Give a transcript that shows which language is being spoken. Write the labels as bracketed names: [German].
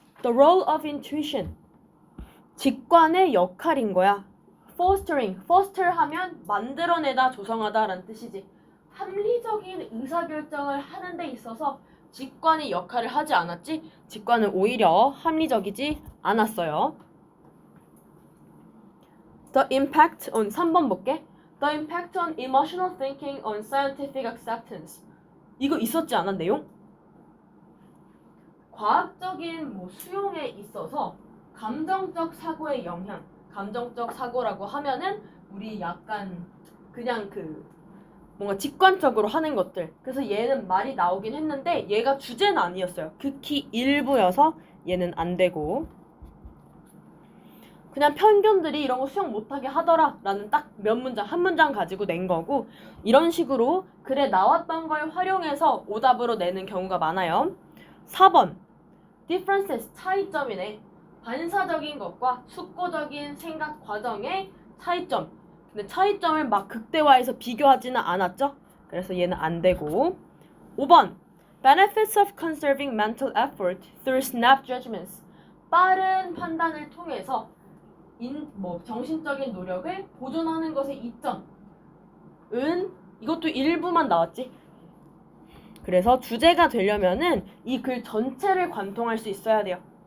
[English] The role of intuition. [Korean] 직관의 역할인 거야. [English] fostering. [Korean] foster 하면 만들어내다, 조성하다 라는 뜻이지. 합리적인 의사결정을 하는 데 있어서 직관이 역할을 하지 않았지? 직관은 오히려 합리적이지 않았어요. [English] The impact on [Korean] 3번 볼게. [English] The impact on emotional thinking on scientific acceptance. [Korean] 이거 있었지 않아 내용? 과학적인 수용에 있어서 감정적 사고의 영향. 감정적 사고라고 하면은 우리 약간 그냥 뭔가 직관적으로 하는 것들. 그래서 얘는 말이 나오긴 했는데 얘가 주제는 아니었어요. 극히 일부여서 얘는 안 되고. 그냥 편견들이 이런 거 수용 못하게 하더라 라는 딱 몇 문장, 한 문장 가지고 낸 거고 이런 식으로 글에 나왔던 걸 활용해서 오답으로 내는 경우가 많아요. 4번 [English] differences, [Korean] 차이점이네. 반사적인 것과 숙고적인 생각 과정의 차이점. 근데 차이점을 막 극대화해서 비교하지는 않았죠? 그래서 얘는 안 되고. [English] 5번 benefits of conserving mental effort through snap judgments. [Korean] 빠른 판단을 통해서 정신적인 노력을 보존하는 것의 이점은 이것도 일부만 나왔지. 그래서 주제가 되려면은 이 글 전체를 관통할 수 있어야 돼요.